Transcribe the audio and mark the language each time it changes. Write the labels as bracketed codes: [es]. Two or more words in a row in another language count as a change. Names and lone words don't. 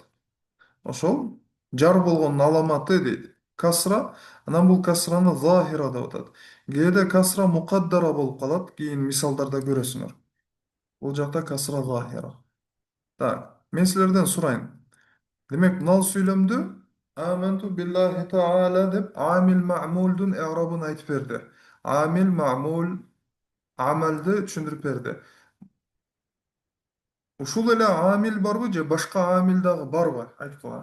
[ky] Ошол жар болгондун аламаты дейт. Касра, анан бул касраны захира деп атат. Кээде касра мукаддара болуп калат, кийин мисалдарда көрөсүңөр. Бул жакта касра захира. Так, мен силерден сурайын. Демек, мынау сүйлөмдү [ar] آمنت بالله تعالى [ky] деп амил маъмулдун i'рабын айтып берди. Амил маъмул амалды түшүндүрүп берди. Ушул эле амил барбы же башка амил дагы барбы? Айткыла.